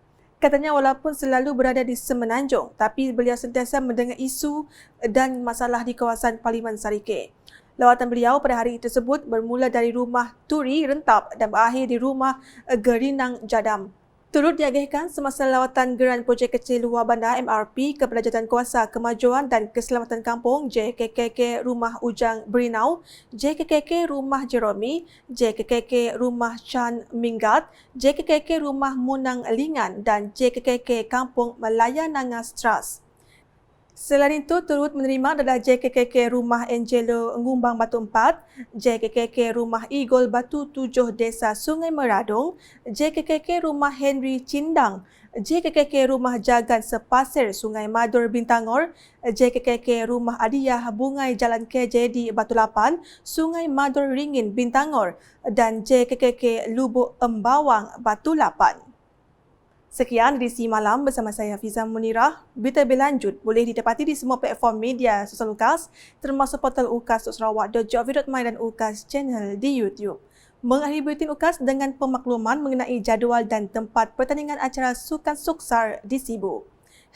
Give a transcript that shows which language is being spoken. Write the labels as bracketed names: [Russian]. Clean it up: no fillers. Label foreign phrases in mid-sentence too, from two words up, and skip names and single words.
[Malay] Katanya walaupun selalu berada di Semenanjung, tapi beliau sentiasa mendengar isu dan masalah di kawasan Parlimen Sarike. Lawatan beliau pada hari tersebut bermula dari rumah Turi Rentap dan berakhir di rumah Gerinang Jadam. Turut diagihkan semasa lawatan Geran Projek Kecil Luar Bandar MRP kepada Jawatankuasa Kemajuan dan Keselamatan Kampung JKKK Rumah Ujang Berinau, JKKK Rumah Jeromi, JKKK Rumah Chan Minggat, JKKK Rumah Munang Lingan dan JKKK Kampung Melaya Nangas Trust. Selain itu, turut menerima adalah JKKK Rumah Angelo Ngumbang Batu 4, JKKK Rumah Eagle Batu 7 Desa Sungai Meradung, JKKK Rumah Henry Cindang, JKKK Rumah Jagan Sepasir Sungai Madur Bintangor, JKKK Rumah Adiyah Bungai Jalan KJ di Batu 8, Sungai Madur Ringin Bintangor dan JKKK Lubuk Embawang Batu 8. Sekian edisi malam bersama saya Fiza Munirah. Berita berlanjut boleh didapati di semua platform media sosial UKAS termasuk portal ukas.sarawak.gov.my dan UKAS channel di YouTube. Mengakhiri buletin UKAS dengan pemakluman mengenai jadual dan tempat pertandingan acara Sukan Suksar di Sibu.